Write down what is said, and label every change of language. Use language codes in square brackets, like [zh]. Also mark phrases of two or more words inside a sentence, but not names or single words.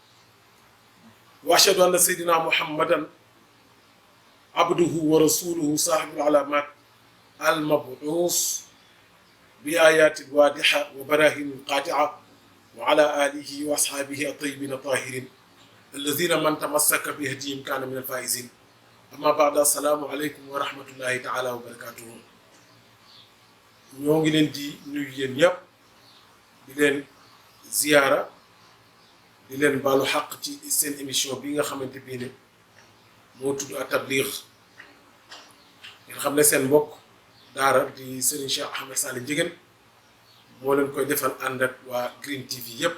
[ar] وأشهد أن سيدنا محمدا عبده ورسوله صاحب العلامات المبعوث بآيات واضحة وبراهين قاطعة، وعلى آله وأصحابه الطيبين الطاهرين الذين من تمسك بهديهم كان من الفائزين. أما بعد، السلام عليكم ورحمة الله تعالى وبركاته. [wo] ñoo ngi leen di nuyu yéen ñëpp di leen ziyaara di leen baalu xaq ci seen émission bi nga xamante bii ne moo tudd At-Tablighh. ngeen xam ne seen mbokk daara di Serigne Cheikh Ahmed Sall Ndiéguène moo leen koy defal ànd ak waa Green TV yëpp.